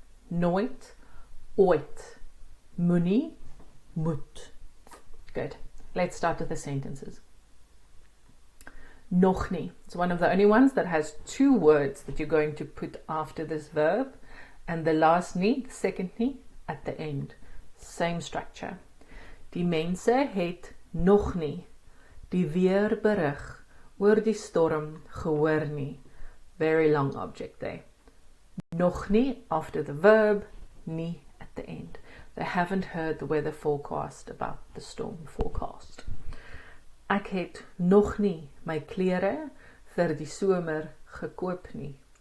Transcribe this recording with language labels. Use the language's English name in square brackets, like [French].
[Afrikaans] Nooit, ooit. Moenie, moet. Good. [English] Let's start with the sentences. Nog nie. It's one of the only ones that has two words that you're going to put after this verb, and the last nie, the second nie, at the end. Same structure. [Afrikaans] Die mense het nog nie die weerberig oor die storm gehoor nie. [English] Very long object there. Nog nie after the verb, nie at the end. They haven't heard the weather forecast about the storm forecast. [Afrikaans] Ek het nog nie my klere vir die somer gekoop nie.